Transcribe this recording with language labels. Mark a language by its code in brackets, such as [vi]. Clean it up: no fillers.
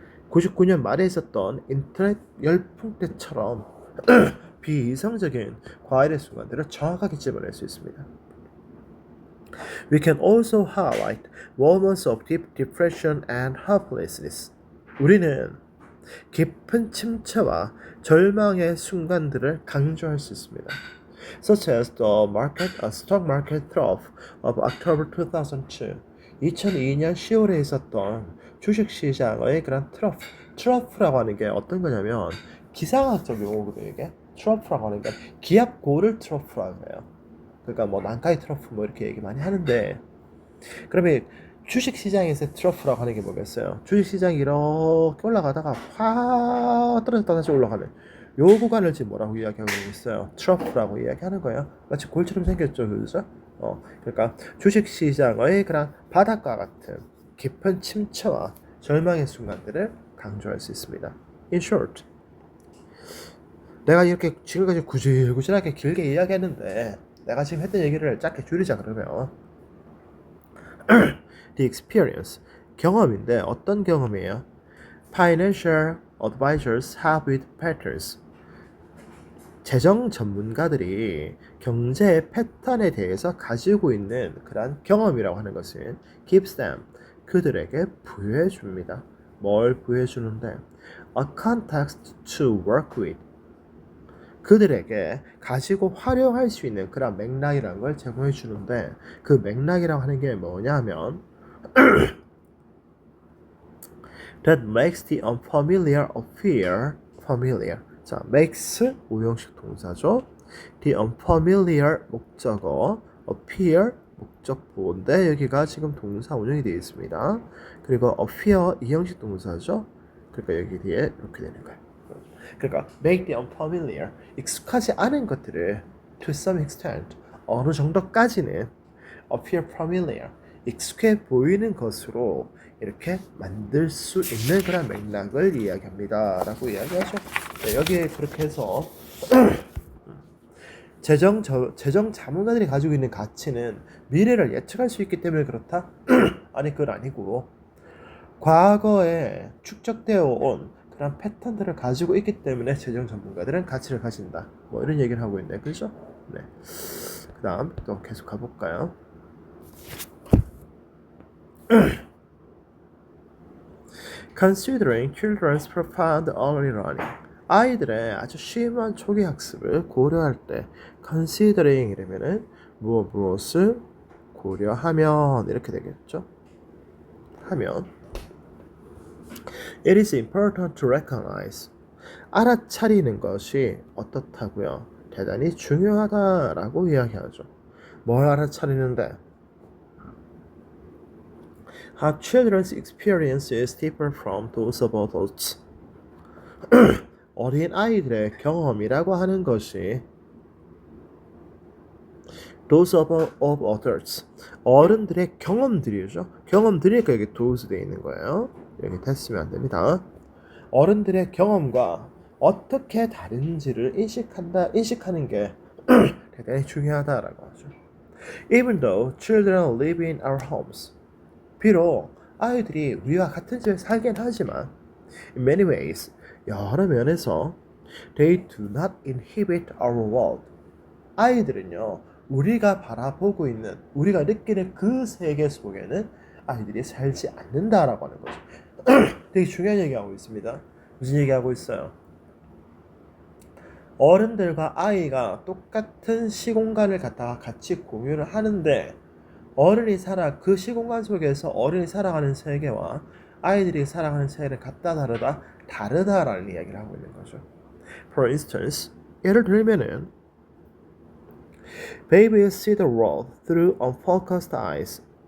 [ko] 99년 말에 있었던 인터넷 열풍 때처럼 비이성적인 과열의 순간들을 정확하게 집어낼 수 있습니다. [en] We can also highlight moments of deep depression and helplessness. [ko] 우리는 깊은 침체와 절망의 순간들을 강조할 수 있습니다. [en] Such as the stock market trough of October 2002. [ko] 2002년 10월에 있었던 주식시장의 그런 트러프라고 하는 게 어떤 거냐면 기상학적 용어거든요. 이게 트러프라고 하는 게 기압고를 트러프라고 해요. 그러니까 뭐 난카이 트러프 뭐 이렇게 얘기 많이 하는데, 그러면 주식시장에서 트러프라고 하는 게 뭐겠어요? 주식시장이 이렇게 올라가다가 확 떨어졌다 다시 올라가는 요 구간을 지금 뭐라고 이야기하고 있어요? 트러프라고 이야기하는 거예요. 마치 골처럼 생겼죠, 그죠? 그러니까 주식시장의 그런 바닥과 같은 깊은 침체와 절망의 순간들을 강조할 수 있습니다. [en] In short, [ko] 내가 이렇게 지금까지 구질구질하게 길게 이야기했는데 내가 지금 했던 얘기를 짧게 줄이자 그러면 [en] the experience, [ko] 경험인데 어떤 경험이에요? [en] Financial advisors have with patterns. [ko] 재정 전문가들이 경제의 패턴에 대해서 가지고 있는 그런 경험이라고 하는 것은 [en] gives them, [ko] 그들에게 부여해 줍니다. 뭘 부여해 주는데? [en] A context to work with. [ko] 그들에게 가지고 활용할 수 있는 그런 맥락이라는 걸 제공해 주는데, 그 맥락이라고 하는 게 뭐냐 하면 [en] that makes the unfamiliar appear familiar. [ko] 자, makes 오형식 동사죠. [en] the unfamiliar [ko] 목적어, appear 목적보인데 여기가 지금 동사 운영이 되어 있습니다. 그리고 appear 이형식 동사죠. 그러니까 여기 뒤에 이렇게 되는 거예요. 그러니까 [en] make the unfamiliar, [ko] 익숙하지 않은 것들을 [en] to some extent [ko] 어느 정도까지는 [en] appear familiar, [ko] 익숙해 보이는 것으로 이렇게 만들 수 있는 그런 맥락을 이야기합니다. 라고 이야기하죠. 네, 여기에 그렇게 해서 재정 자문가들이 가지고 있는 가치는 미래를 예측할 수 있기 때문에 그렇다? 아니, 그건 아니고 과거에 축적되어 온 그런 패턴들을 가지고 있기 때문에 재정 전문가들은 가치를 가진다. 뭐 이런 얘기를 하고 있네. 그렇죠? 네. 그 다음 또 계속 가볼까요? [en] Considering children's profound early learning. [ko] 아이들의 아주 심한 초기 학습을 고려할 때 considering 이러면은 무엇을 고려하면 이렇게 되겠죠. 하면 [en] It is important to recognize. [ko] 알아차리는 것이 어떻다고요? 대단히 중요하다라고 이야기하죠. 뭘 알아차리는데? [en] How children's experiences differ from those of adults. [ko] 어린 아이들의 경험이라고 하는 것이 [en] those of adults. [ko] 어른들의 경험들이죠. 경험들이니까 여기 those 돼 있는 거예요. 여기 됐으면 안 됩니다. 어른들의 경험과 어떻게 다른지를 인식하는 게 대단히 중요하다라고 하죠. [en] Even though children live in our homes. [ko] 비록 아이들이 우리와 같은 집에 살긴 하지만 [en] in many ways, [ko] 여러 면에서 [en] they do not inhabit our world. [ko] 아이들은요, 우리가 바라보고 있는, 우리가 느끼는 그 세계 속에는 아이들이 살지 않는다라고 하는 거죠. 되게 중요한 얘기하고 있습니다. 무슨 얘기하고 있어요? 어른들과 아이가 똑같은 시공간을 갖다가 같이 공유를 하는데 그 시공간 속에서 어른이 살아가는 세계와 아이들이 살아가는 세계는 같다 다르다라는 이야기를 하고 있는 거죠. [en] For instance, [ko] 예를 들면은 [en] Babies see the world through unfocused eyes.